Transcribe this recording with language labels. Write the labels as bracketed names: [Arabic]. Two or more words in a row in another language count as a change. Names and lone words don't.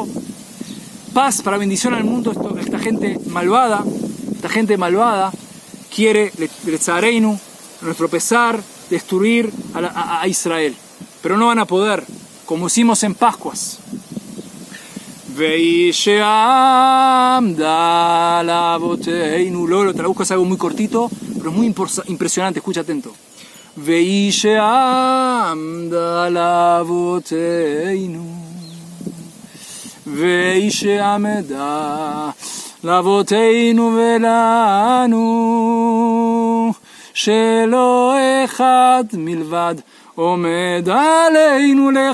[Spanish] Paz para bendición al mundo. Esta gente malvada quiere, Letzareinu, a nuestro pesar, destruir a Israel. Pero no van a poder, como hicimos en Pascuas. Luego lo traduzco, es algo muy cortito, pero muy impresionante, escucha atento. [Hebrew] וישעמדה לאבותינו ולנו שלא אחד מלבד עומד עלינו